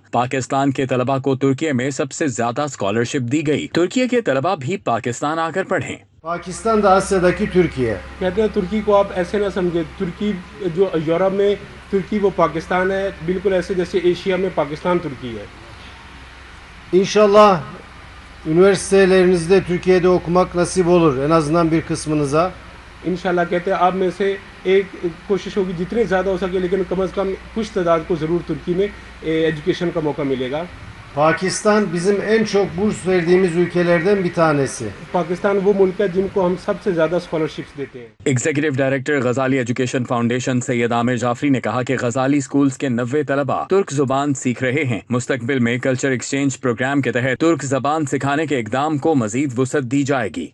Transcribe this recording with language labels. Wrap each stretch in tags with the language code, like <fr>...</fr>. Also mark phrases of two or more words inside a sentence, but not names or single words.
<ur>پاکستان کے طلبہ کو ترکی میں سب سے زیادہ اسکالرشپ دی گئی. ترکی کے طلبہ بھی پاکستان آکر پڑھیں.</ur> <tr>पाकिस्तान Asya'daki Türkiye।</tr> <ur>کہتے ہیں ترکی کو آپ ایسے نہ سمجھے، ترکی جو یورپ میں ترکی وہ پاکستان ہے، بالکل ایسے جیسے ایشیا میں پاکستان ترکی ہے.</ur> <tr>İnşallah üniversitelerinizde Türkiye'de okumak nasip olur en azından bir kısmınıza।</tr> <ur>ان شاء اللہ کہتے ہیں آپ میں سے ایک کوشش ہوگی جتنے زیادہ ہو سکے، لیکن کم سے کم کچھ تعداد کو ضرور ترکی میں ایجوکیشن کا موقع ملے گا.</ur> <tr>Pakistan bizim en çok burs verdiğimiz ülkelerden bir tanesi।</tr> <ur>پاکستان وہ ملک ہے جن کو ہم سب سے زیادہ اسکالرشپس دیتے ہیں.</ur> <en>Executive Director</en> <ur>غزالی ایجوکیشن فاؤنڈیشن سید عامر جعفری نے کہا کہ غزالی اسکولز کے 90 طلبہ ترک زبان سیکھ رہے ہیں. مستقبل میں</ur> <en>culture exchange programme</en> <ur>کے تحت ترک زبان سکھانے کے اقدام کو مزید وسعت دی جائے گی.</ur>